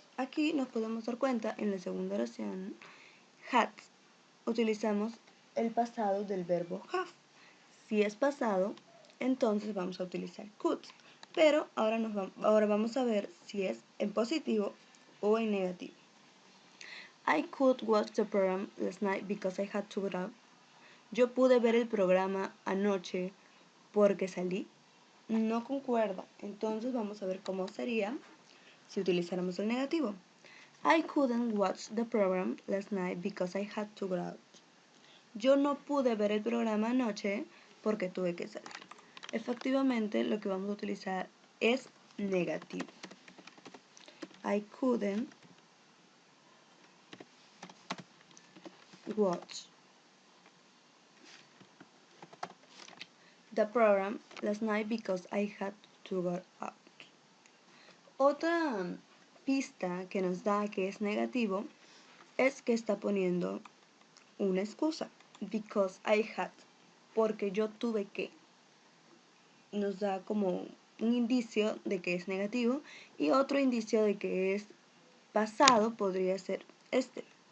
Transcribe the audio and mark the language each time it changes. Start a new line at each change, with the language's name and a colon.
Spanish: Aquí nos podemos dar cuenta en la segunda oración, had, utilizamos el pasado del verbo have. Si es pasado, entonces vamos a utilizar could. Pero ahora vamos a ver si es en positivo o en negativo.
English: I could watch the program last night because I had to go out.
Spanish: Yo pude ver el programa anoche porque salí. No concuerda. Entonces vamos a ver cómo sería si utilizáramos el negativo.
English: I couldn't watch the program last night because I had to go out.
Spanish: Yo no pude ver el programa anoche porque tuve que salir. Efectivamente, lo que vamos a utilizar es negativo.
English: I couldn't watch the program last night because I had to go out.
Spanish: Otra pista que nos da que es negativo es que está poniendo una excusa.
English: Because I had.
Spanish: Porque yo tuve que. Nos da como un indicio de que es negativo y otro indicio de que es pasado podría ser este.